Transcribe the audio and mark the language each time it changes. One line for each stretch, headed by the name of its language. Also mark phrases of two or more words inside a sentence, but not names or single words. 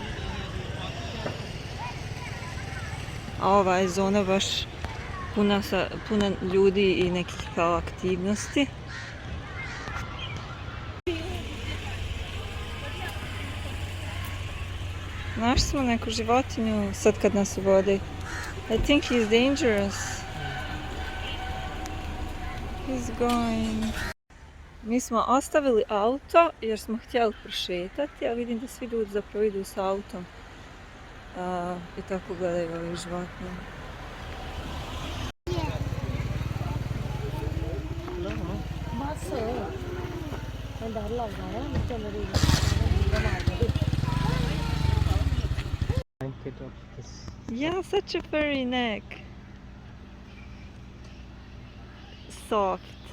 Croatian: A ova je zona baš puna ljudi i nekih kao aktivnosti. Našli smo neku životinju sad kad nas vode.
English: I think he's dangerous. He's going.
Croatian: Mi smo ostavili auto jer smo htjeli prošetati, a vidim da svi ljudi zapravo idu s autom. I tako gledaju ovih životinja.
English: Blanket of this. Yeah, such a furry neck. Soft.